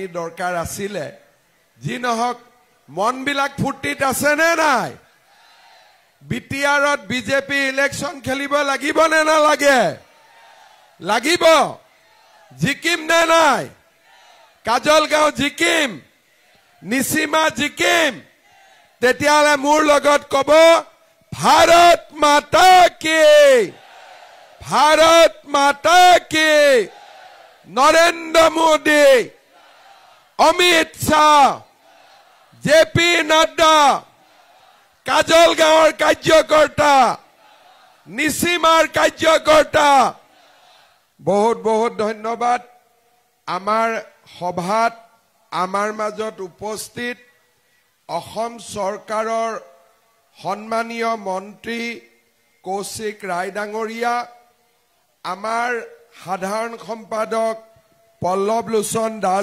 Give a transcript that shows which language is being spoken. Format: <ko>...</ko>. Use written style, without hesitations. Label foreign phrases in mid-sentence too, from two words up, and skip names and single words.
<as>দৰকাৰ আছিলে যি নহক মনবিলাক ফুৰ্তিত আছে নে নাই বিটিআৰত বিজেপি ইলেকশন খেলিব লাগিব নে নালাগে লাগিব জিকিম নে নাই কাজলগাঁও জিকিম নিসীমা জিকিম তেতিয়ালে মোৰ লগত কব</as> <hi>भारत माता की</hi> <as>নৰেন্দ্ৰ মোদী অমিত শ্বাহ জেপি নাড্ডা কাজলগাঁৱৰ কাৰ্যকৰ্তা নিসীমাৰ কাৰ্যকৰ্তা বহুত বহুত ধন্যবাদ আমাৰ সভাত আমাৰ মাজত উপস্থিত অসম চৰকাৰৰ সন্মানীয় মন্ত্ৰী কৌশিক ৰায় ডাংগৰীয়া আমাৰ সাধাৰণ সম্পাদক পল্লৱ লোচন দাস</as>